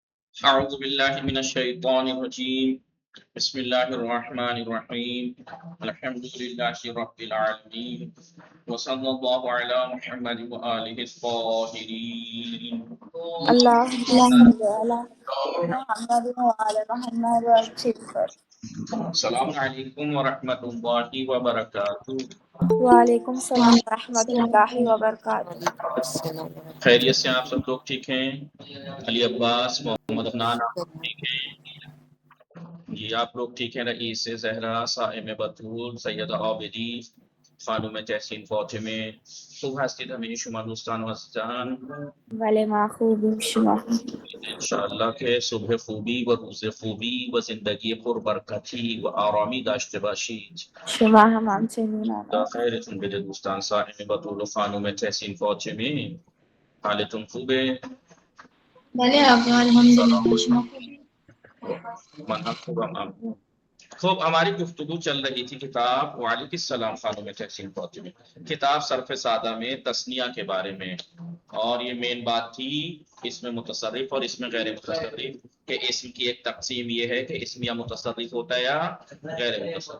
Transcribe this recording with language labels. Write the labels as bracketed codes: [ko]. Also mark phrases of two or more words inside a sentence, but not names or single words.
[ar] أعوذ بالله من الشيطان الرجيم بسم الله الرحمن الرحيم الحمد لله رب العالمين وصلى الله على محمد وآله الطاهرين. اللهم صل على محمد وعلى محمد وسلم. السلام علیکم ورحمۃ اللہ وبرکاتہ. وعلیکم السلام ورحمۃ اللہ وبرکاتہ. [ur] خیریت سے آپ سب لوگ ٹھیک ہیں؟ علی عباس محمد عدنان آپ لوگ ٹھیک ہیں؟ جی آپ لوگ ٹھیک ہیں؟ [fa] رئیس زہرا صائم بطول سیدہ عابدی خانم تحسین فاطمه خوب هستید همه شما دوستان و عزیزان؟ بله ما خوبیم شما. انشاءالله که صبح خوبی و روز خوبی و زندگی پربرکتی و آرامی داشته باشید. شما هم همچنین خدا آقا. خیرتون بده دوستان. صائم بطول و خانم تحسین فاطمه حالتون خوبه؟ بله آقا الحمدلله شما خوب؟ من هم خوبم. [ur] خوب ہماری گفتگو چل رہی تھی کتاب [ar] وعلیکم السلام [ur] خانم تحسین فاطمہ کتاب صرف سادہ میں تثنیہ کے بارے میں، اور یہ مین بات تھی اس میں متصرف اور اس میں غیر متصرف کہ اسم کی ایک تقسیم یہ ہے کہ اسم یا متصرف ہوتا ہے یا غیر متصرف.